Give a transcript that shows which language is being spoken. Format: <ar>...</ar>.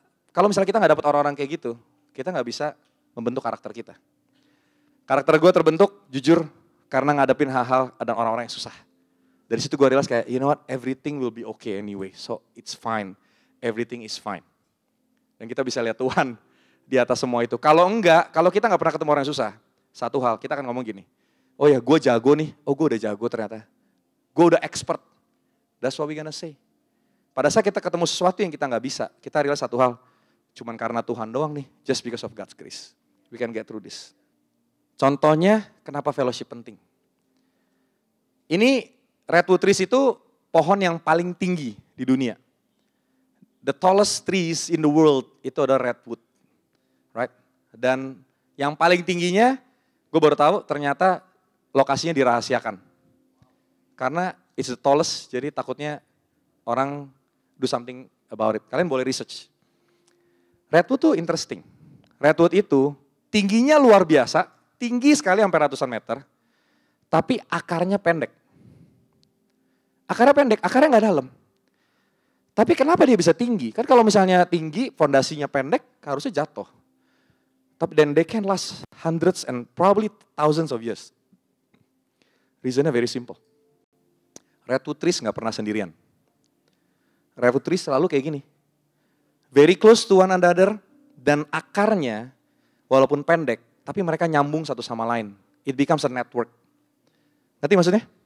<id>Kalau misalnya kita gak dapat orang-orang kayak gitu, kita gak bisa membentuk karakter kita. Karakter gue terbentuk jujur karena ngadepin hal-hal dan orang-orang yang susah. Dari situ gue realize kayak,</id> <en>you know what, everything will be okay anyway. So it's fine, everything is fine.</en> <id>Dan kita bisa lihat Tuhan di atas semua itu. Kalau enggak, kalau kita gak pernah ketemu orang yang susah, satu hal, kita akan ngomong gini, oh ya gue jago nih, oh gue udah jago ternyata. Gue udah expert,</id> <en>that's what we gonna say.</en> <id>Pada saat kita ketemu sesuatu yang kita gak bisa, kita realize satu hal, cuman karena Tuhan doang nih,</id> <en>just because of God's grace. We can get through this.</en> <id>Contohnya, kenapa fellowship penting? Ini redwood trees itu pohon yang paling tinggi di dunia.</id> <en>The tallest trees in the world</en> <id>itu adalah redwood. Right? Dan yang paling tingginya, gue baru tahu ternyata lokasinya dirahasiakan.</id> <en>Karena it's the tallest,</en> <id>jadi takutnya orang</id> <en>do something about it.</en> <id>Kalian boleh research. Redwood tuh interesting. Redwood itu tingginya luar biasa, tinggi sekali sampai ratusan meter, tapi akarnya pendek. Akarnya pendek, akarnya nggak dalam. Tapi kenapa dia bisa tinggi? Kan kalau misalnya tinggi, fondasinya pendek, harusnya jatuh.</id> <en>Tapi then they can last hundreds and probably thousands of years.</en> <id>Reasonnya</id> <en>very simple.</en> <id>Redwood trees nggak pernah sendirian. Redwood trees selalu kayak gini.</id> <en>Very close to one another,</en> <id>dan akarnya walaupun pendek, tapi mereka nyambung satu sama lain.</id> <en>It becomes a network.</en> <id>Ngerti maksudnya?</id>